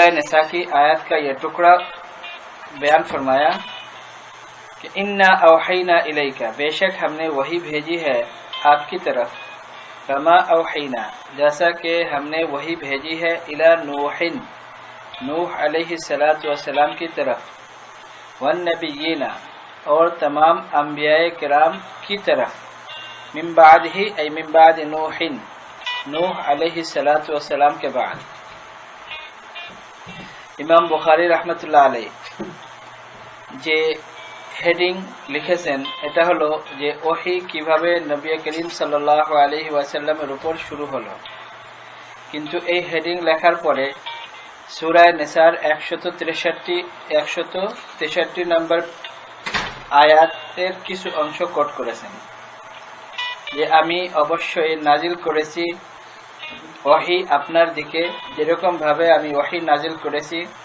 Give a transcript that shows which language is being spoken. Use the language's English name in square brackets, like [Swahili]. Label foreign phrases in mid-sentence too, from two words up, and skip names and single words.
[Urdu] نساء کی آیت کا یہ ٹکڑا بیان فرمایا کہ [Arabic] انا اوحینا الیک، [Urdu] بے شک ہم نے وحی بھیجی ہے آپ کی طرف، [Arabic] کما اوحینا، [Urdu] جیسا کہ ہم نے وحی بھیجی ہے [Arabic] الی نوح علیہ السلام [Urdu] کی طرف، والنبیین، اور تمام انبیاء کرام کی طرف، [Arabic] من بعدہ ای من بعد نوح علیہ السلام [Urdu] کے بعد۔ [Bangla] ইমাম বুখারী [Arabic] رحمة الله عليه [Bangla] যে হেডিং লিখেছেন এটা হলো যে ওহী কিভাবে নবী করিম [Arabic] صلى الله عليه وسلم [Bangla] উপর শুরু হলো। কিন্তু এই হেডিং লেখার পরে সূরা নিসার 163 নম্বর আয়াতের কিছু অংশ কোট করেছেন যে আমি অবশ্যই নাজিল করেছি ওহী আপনার দিকে, যেরকম ভাবে আমি ওহী নাজিল করেছি